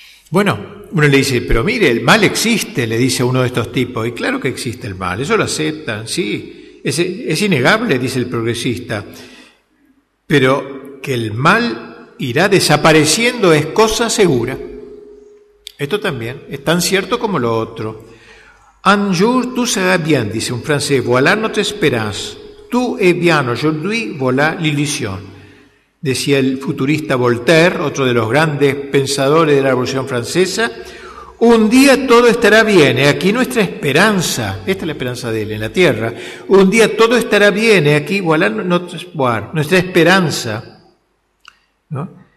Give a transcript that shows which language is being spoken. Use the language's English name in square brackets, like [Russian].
[Spanish] Bueno, uno le dice, pero mire, el mal existe, le dice uno de estos tipos, y claro que existe el mal, eso lo aceptan, sí, es innegable, dice el progresista, pero que el mal irá desapareciendo es cosa segura. Esto también es tan cierto como lo otro. [French] Un jour tout sera bien, [Spanish] dice un francés, [French] voilà notre espérance. Tout est bien aujourd'hui, voilà l'illusion. [Spanish] Decía el futurista Voltaire, otro de los grandes pensadores de la Revolución Francesa. Un día todo estará bien, aquí nuestra esperanza. Esta es la esperanza de él en la tierra. Un día todo estará bien, aquí voilà nuestra esperanza. ¿No?